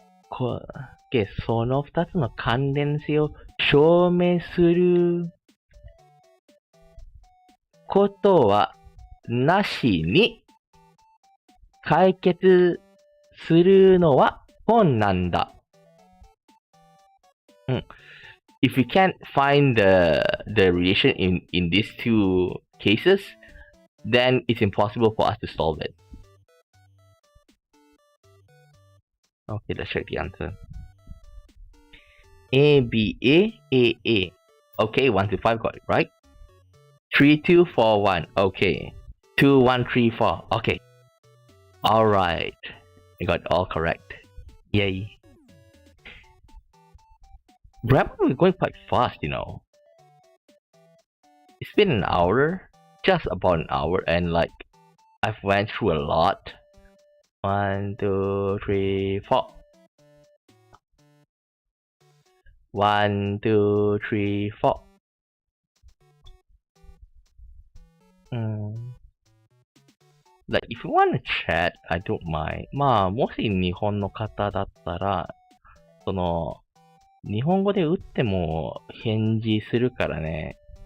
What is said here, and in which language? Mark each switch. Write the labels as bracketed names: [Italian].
[Japanese] Okay, その2つの関連性を証明することはなしに解決するのは困難だ。 [English] If we can't find the relation in these two cases, then it's impossible for us to solve it. Okay, let's check the answer. A, B, A, A, A. Okay, 1, 2, 5 got it, right? 3, 2, 4, 1. Okay. 2, 1, 3, 4. Okay. Alright. I got it all correct. Yay. Grammar is going quite fast, you know. It's been an hour. Just about an hour, and like, I've went through a lot. 1, 2, 3, 4. 1, 2, 3, 4. Like, if you want to chat, I don't mind. [Japanese] まあ、もし日本の方だったら、日本語で打っても返事するからね。